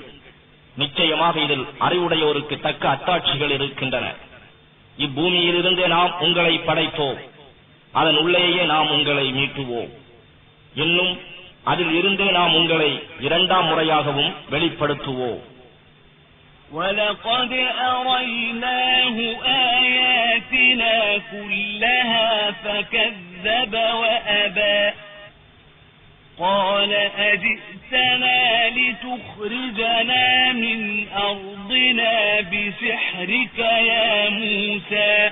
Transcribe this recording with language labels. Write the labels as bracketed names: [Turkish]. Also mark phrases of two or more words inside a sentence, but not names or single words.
[Tamil] நிச்சயமாக இதில் அறிவுடையோருக்கு தக்க அத்தாட்சிகள் இருக்கின்றன. இப்பூமியிலிருந்தே நாம் உங்களை படைத்தோம், அதன் உள்ளேயே நாம் உங்களை மீட்டுவோம், இன்னும் அதில் இருந்தே நாம் உங்களை இரண்டாம் முறையாகவும் வெளிப்படுத்துவோம். [Arabic] وَلَقَدْ أَرَيْنَاهُ آيَاتِنَا كُلَّهَا فَكَذَّبَ وَأَبَى قَالَ أَجِئْتَنَا لِتُخْرِجَنَا مِنْ أَرْضِنَا بِسِحْرِكَ يَا مُوسَى